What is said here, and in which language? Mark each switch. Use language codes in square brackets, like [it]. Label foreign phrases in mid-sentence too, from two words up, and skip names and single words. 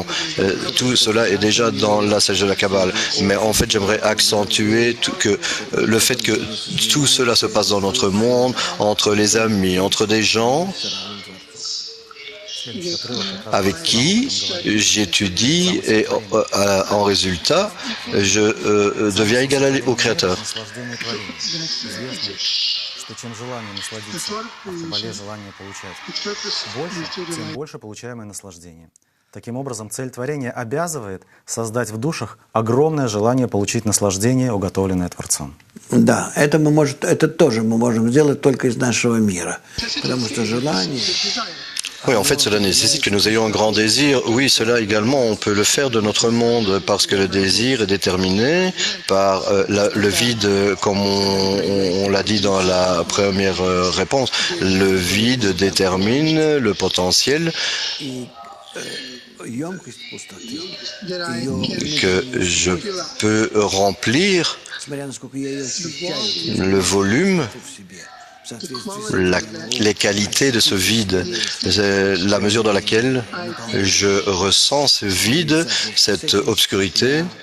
[fr] Tout cela est déjà dans la sagesse de la Kabbale. Mais en fait, j'aimerais accentuer le fait que tout cela se passe dans notre monde, entre les amis, entre des gens avec qui j'étudie et en résultat, je deviens égal au Créateur. [ru] Чем желание насладиться, а в Кабале желание получать больше, тем больше получаем и наслаждение. Таким образом, цель творения обязывает создать в душах огромное желание получить наслаждение, уготовленное Творцом. Да, это тоже мы можем сделать только из нашего мира, потому что желание... [fr] Oui, en fait, cela nécessite que nous ayons un grand désir. Oui, cela également, on peut le faire de notre monde parce que le désir est déterminé par le vide, comme on l'a dit dans la première réponse. Le vide détermine le potentiel que je peux remplir, le volume, les qualités de ce vide, la mesure dans laquelle je ressens ce vide, cette obscurité.